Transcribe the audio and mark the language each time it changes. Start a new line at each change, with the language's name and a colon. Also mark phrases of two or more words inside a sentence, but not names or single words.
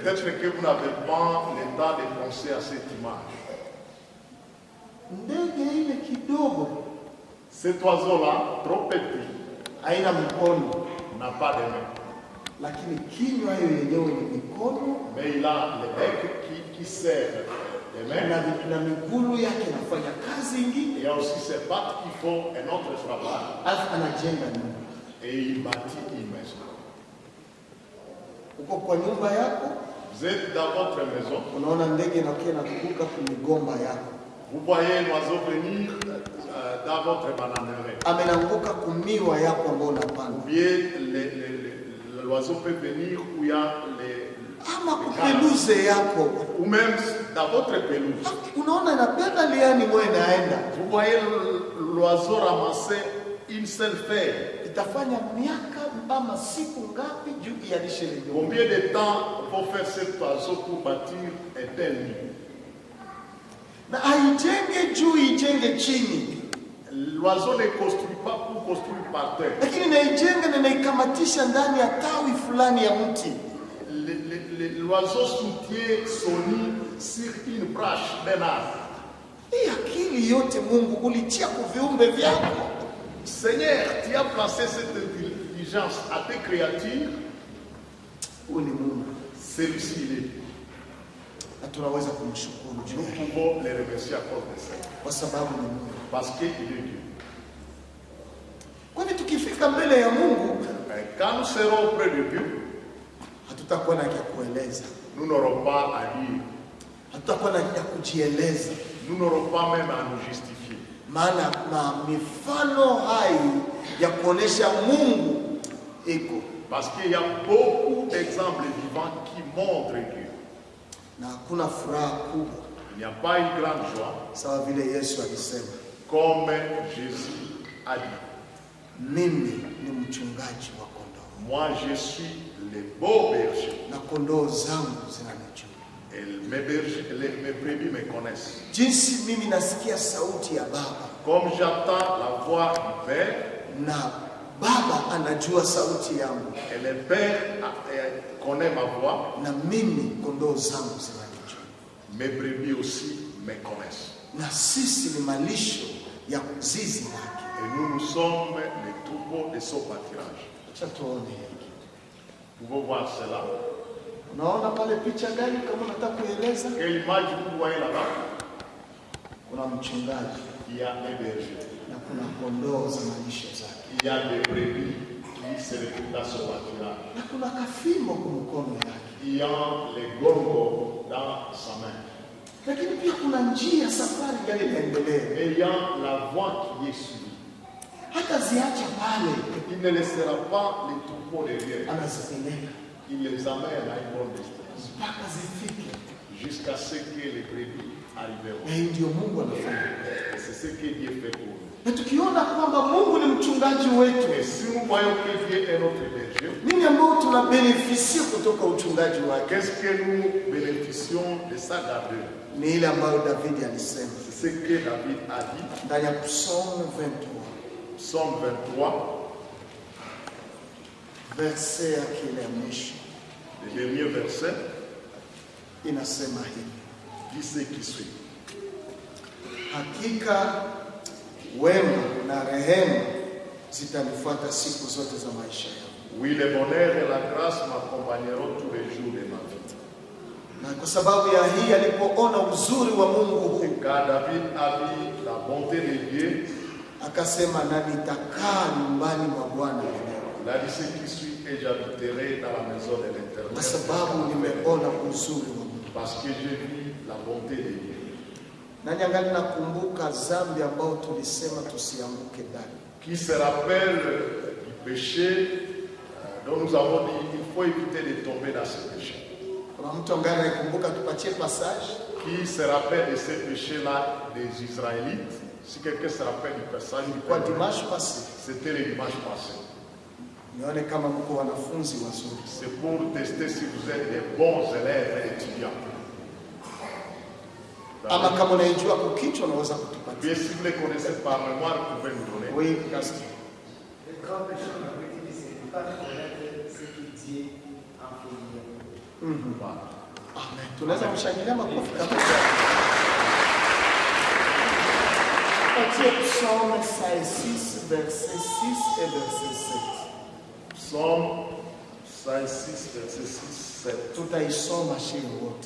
French: Peut-être que vous n'avez pas le temps de penser à cette image.
Swahili: Ndege ile kidogo,
French: Cet oiseau-là, trop petit,
Swahili: haina mikono,
French: n'a pas de main.
Swahili: lakini kinywa hiyo yenyewe ni mikono
French: Mais il a le bec qui sert les mains.
Swahili: na miguu yake inafanya kazi ingine,
French: Il y a aussi ses pattes qui font un autre travail.
Swahili: alafu anajenga nyumba.
French: Et il bâtit une maison.
Swahili: Uko kwa nyumba yako,
French: Vous êtes dans votre maison.
Swahili: unaona ndege inakuwa inakuruka kwenye migomba yako,
French: Vous voyez un oiseau venir dans votre bananeraie.
Swahili: amenanguka kumiwa yako ambao
French: Ou
Swahili: unapanda,
French: bien l'oiseau peut venir où il y a
Swahili: ama kupeluze yako,
French: ou même dans votre pelouse.
Swahili: unaona inabeba liani mwe inaenda,
French: Vous voyez l'oiseau ramasser une seule feuille.
Swahili: itafanya miaka ama siku ngapi juu ialishe ile nyumba?
French: Combien de temps faut faire cet oiseau pour bâtir un tel nid?
Swahili: Na haijenge juu, ijenge chini,
French: L'oiseau ne construit pas pour construire par terre.
Swahili: lakini naijenga na naikamatisha ndani ya tawi fulani ya mti.
French: L'oiseau soutient son nid sur une branche d'un arbre.
Swahili: Hii akili yote Mungu ulitia kwa viumbe vyako.
French: Seigneur, tu as placé cette intelligence à tes créatures.
Swahili: Huyu ni Mungu
French: Celui-ci, il est.
Swahili: na tunaweza kumshukuru juu
French: Nous
Swahili: yake
French: pouvons les remercier à cause de ça.
Swahili: kwa sababu ni Mungu.
French: Parce qu'il est Dieu.
Swahili: Kwa hivyo tukifika mbele ya Mungu
French: Quand nous serons auprès de Dieu,
Swahili: hatutakuwa na ya kueleza,
French: nous n'aurons pas à dire.
Swahili: hatutakuwa na ya kujieleza,
French: Nous n'aurons pas même à nous justifier.
Swahili: maana na mifano hai ya kuonesha Mungu iko,
French: Parce qu'il y a beaucoup d'exemples vivants qui montrent Dieu.
Swahili: na hakuna furaha kubwa
French: Il n'y a pas une grande joie,
Swahili: sawa vile Yesu alisema,
French: comme Jésus a dit.
Swahili: mimi ni mchungaji wa kondoo
French: Moi, je suis le beau berger.
Swahili: na kondoo zangu zinanijua.
French: Et mes brebis me connaissent.
Swahili: Jinsi mimi nasikia sauti ya Baba
French: Comme j'entends la voix du Père,
Swahili: na Baba anajua sauti yangu,
French: et le Père connaît ma voix,
Swahili: na mimi kondoo zangu zinanijua.
French: mes brebis aussi me connaissent.
Swahili: Na sisi ni malisho ya zizi lake.
French: Et nous sommes les troupeaux de son pâturage.
Swahili: Acha tuone hiki.
French: Vous pouvez voir cela.
Swahili: Unaona pale picha gani kama unataka kueleza?
French: Quelle image vous voyez là-bas?
Swahili: Kuna mchungaji
French: Il y a un berger.
Swahili: na kuna kondoo za malisho zake,
French: Il y a des brebis qui se retrouvent dans son pâturage.
Swahili: na kuna kafimbo kwa mkono yake,
French: Il y a les gongos dans sa main.
Swahili: lakini pia kuna njia, safari gani inaendelea,
French: Et il y a la voie qui est suivie.
Swahili: hata ziacha pale,
French: Il ne laissera pas les troupeaux derrière.
Swahili: anazipeleka
French: Il les amène à une bonne distance.
Swahili: mpaka zifike.
French: Jusqu'à ce que les brebis arriveront.
Swahili: Na hii ndio Mungu anafanya.
French: Et c'est ce que Dieu fait pour nous.
Swahili: Na tukiona kwamba Mungu ni mchungaji wetu,
French: Et si nous voyons que Dieu est notre berger,
Swahili: nini ambao tunabenefisia kutoka uchungaji wake?
French: qu'est-ce que nous bénéficions de sa garde?
Swahili: Ni ile ambayo David alisema
French: C'est ce que David a dit.
Swahili: ndani ya Psalm 23
French: Psaume 23,
Swahili: verse yake ile ya mwisho,
French: le dernier verset,
Swahili: inasema hivi:
French: dit ce qui suit.
Swahili: hakika wema na rehema zitanifuata siku zote za maisha yangu.
French: Oui, le bonheur et la grâce m'accompagneront tous les jours de ma vie.
Swahili: Na kwa sababu ya hii, alipoona uzuri wa Mungu huu,
French: Car David a vu la bonté de Dieu,
Swahili: akasema, na nitakaa nyumbani mwa Bwana milele,
French: il a dit ce qui suit, et j'habiterai dans la maison de
Swahili: kwa
French: l'Éternel.
Swahili: sababu nimeona uzuri wa Mungu.
French: Parce que j'ai vu la bonté de Dieu.
Swahili: Nani angali nakumbuka dhambi ambao tulisema tusianguke ndani?
French: Qui se rappelle du péché dont nous avons dit il faut éviter de tomber dans ce péché.
Swahili: Kuna mtu angali anakumbuka? Tupatie passage.
French: Qui se rappelle de ce péché-là des Israélites? Si quelqu'un se rappelle du passage,
Swahili: Kwa
French: dimanche passé, c'était le dimanche passé.
Swahili: nione kama mko wanafunzi wazuri.
French: C'est pour tester si vous êtes des bons élèves et étudiants.
Swahili: Ama kama unaijua kukichwa unaweza kutupatia.
French: Bien, si vous les connaissez par mémoire, vous pouvez nous donner. Oui, Pastor. Les grands péchés de la politique pas reconnaître ce que Dieu a fait. Amen.
Swahili: Tunaweza kushangilia makofi kabisa.
French: Tupatie Psaume 56 verset 6 et verset 7. Psaume 56, verset 6, 7.
Swahili: Tutaisoma shii wote